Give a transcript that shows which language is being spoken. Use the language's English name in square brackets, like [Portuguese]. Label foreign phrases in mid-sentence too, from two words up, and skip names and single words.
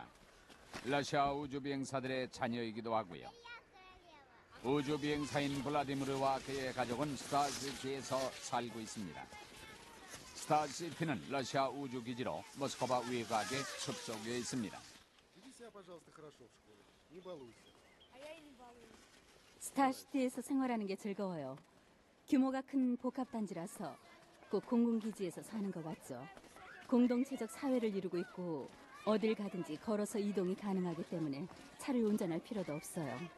[Korean] 러시아 우주비행사들의 자녀이기도 하고요. 우주비행사인 블라디미르와 그의 가족은 스타시티에서 살고 있습니다. 스타시티는 러시아 우주기지로 모스크바 외곽에 숲속에 있습니다. [Russian] Себя, пожалуйста, хорошо в школе. Не балуйся. [Korean] 스타시티에서 생활하는 게 즐거워요. 규모가 큰 복합단지라서 꼭 공군기지에서 사는 것 같죠. 공동체적 사회를 이루고 있고 어딜 가든지 걸어서 이동이 가능하기 때문에 차를 운전할 필요도 없어요.